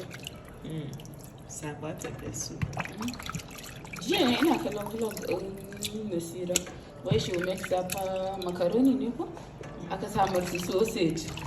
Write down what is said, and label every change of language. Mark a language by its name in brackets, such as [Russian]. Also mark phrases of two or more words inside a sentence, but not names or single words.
[English] Sapa pepper soup. Yeah, [Hausa] ina kallon vlog Nasira. Wai [English] she will make [Hausa] sapa macaroni ne ko? Aka sa mata sausage.